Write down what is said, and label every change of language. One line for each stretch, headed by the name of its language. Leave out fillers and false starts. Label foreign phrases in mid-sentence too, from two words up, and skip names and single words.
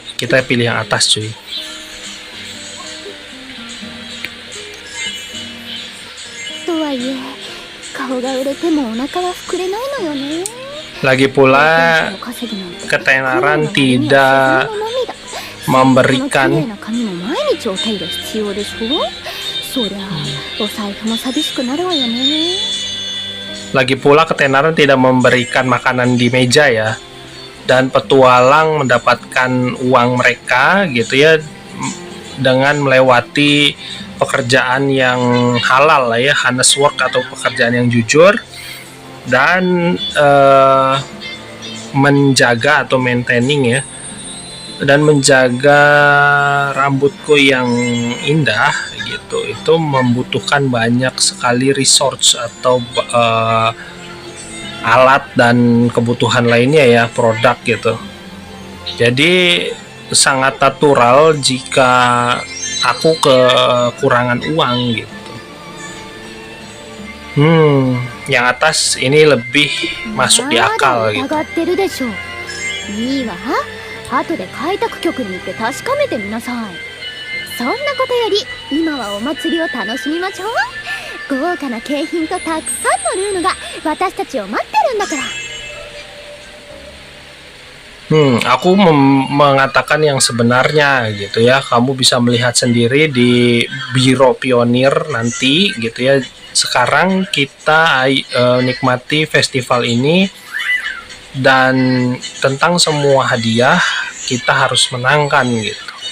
Indonesian: Kita pilih yang atas, cuy. Lagi pula ketenaran tidak memberikan makanan di meja ya, dan petualang mendapatkan uang mereka gitu ya dengan melewati pekerjaan yang halal lah ya,
English: honest work
Indonesian: atau pekerjaan yang jujur, dan menjaga atau maintaining ya, dan menjaga rambutku yang indah gitu. Itu membutuhkan banyak sekali resource atau alat dan kebutuhan lainnya ya, produk gitu. Jadi sangat natural jika aku kekurangan uang gitu. Yang atas ini lebih masuk di akal gitu.
Japanese: 後で開拓局に行って確かめてみなさい。そんなことより今はお祭りを楽しみましょう。豪華な景品とたくさんのルームが私たちを待ってるんだから。
Indonesian: Aku mengatakan yang sebenarnya gitu ya. Kamu bisa melihat sendiri di Biro Pionir nanti gitu ya. sekarang kita nikmati festival ini, dan tentang semua hadiah kita harus menangkan gitu.